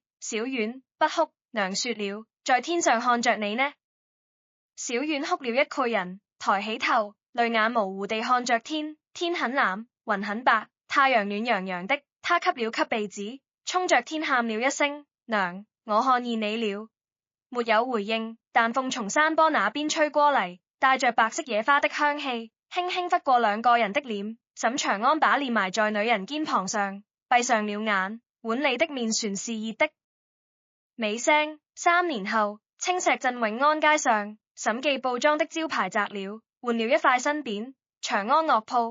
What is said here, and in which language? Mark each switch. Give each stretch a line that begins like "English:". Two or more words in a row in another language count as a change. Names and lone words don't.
Chinese: 小遠，不哭，娘說了，在天上看着你呢。小遠哭了一個人，抬起頭，淚眼模糊地看着天，天很藍，雲很白，太陽暖洋洋的。他吸了吸鼻子，衝着天喊了一聲，娘，我看見你了。沒有回應，但風從山坡那邊吹過嚟，帶着白色野花的香氣，輕輕拂過兩個人的臉。沈長安把臉埋在女人肩膀上，閉上了眼，碗裡的麵船是熱的。尾聲：3年後，青石鎮永安街上，沈記布莊的招牌摘了，換了一塊新匾，長安藥鋪。